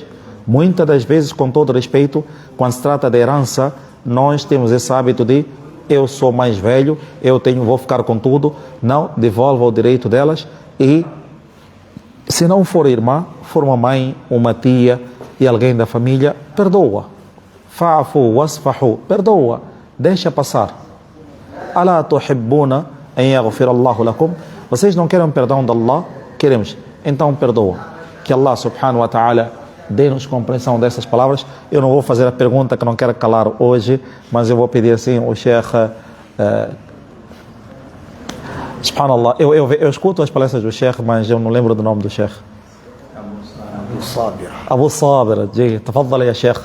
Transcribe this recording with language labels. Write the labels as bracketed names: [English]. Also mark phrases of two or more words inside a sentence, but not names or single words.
[Portuguese] Muitas das vezes, com todo respeito, quando se trata de herança, nós temos esse hábito de: eu sou mais velho, vou ficar com tudo. Não, devolva o direito delas. E se não for irmã, for uma mãe, uma tia e alguém da família, perdoa. [Arabic] فاعفوا واصفحوا, [Portuguese] perdoa, deixa passar. [Arabic] ألا تحبون أن يغفر الله لكم. [Portuguese] Vocês não querem perdão de Allah? Queremos. Então perdoa. Que [Arabic] الله سبحانه وتعالى [Portuguese] dê-nos compreensão dessas palavras. Eu não vou fazer a pergunta que não quero calar hoje, mas eu vou pedir assim o Sheikh. Subhanallah, eu escuto as palestras do Sheikh, mas eu não lembro do nome do Sheikh. [Arabic] أبو صابر، تفضل يا شيخ.